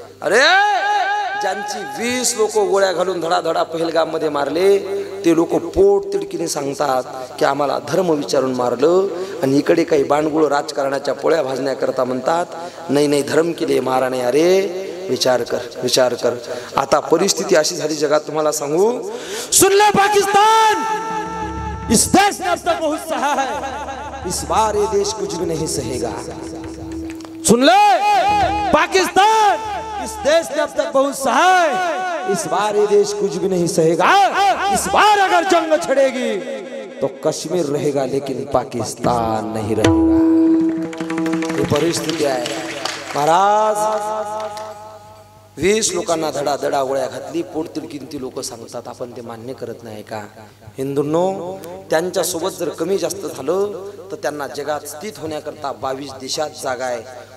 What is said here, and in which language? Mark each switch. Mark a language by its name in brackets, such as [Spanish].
[Marathi] अरे ज्यांची 20 लोक गोळ्या घालून धडाधडा पहलगाममध्ये मारले, ते लोक पोट तिडकीने सांगतात की आम्हाला धर्म विचारून मारलं, आणि इकडे काही बाणगुळ राजकारणाच्या पोळ्या भाजण्याकरता म्हणतात नाही नाही धर्म केले मारा नाही. अरे विचार कर, विचार कर. आता परिस्थिती अशी झाली जगात, तुम्हाला सांगू, [Hindi] सुन ले पाकिस्तान, इस देश ने अब तक बहुत सहा है, इस बार ये देश कुछ भी नहीं सहेगा. सुन ले पाकिस्तान, इस देश ने अब तक बहुत सहा है, इस बार ये देश कुछ भी नहीं सहेगा. इस बार अगर जंग छड़ेगी तो कश्मीर रहेगा लेकिन पाकिस्तान नहीं रहेगा. [Marathi] ही परिस्थिती आहे महाराज. 20 लोकांना धडाधडा गोळ्या घातली, पोट तिडकीन ती लोक सांगतात, आपण ते मान्य करत नाही का? हिंदूंनो, त्यांच्या सोबत जर कमी जास्त झालं तर त्यांना जगात स्थित होण्याकरता 22 देशात जागा आहे.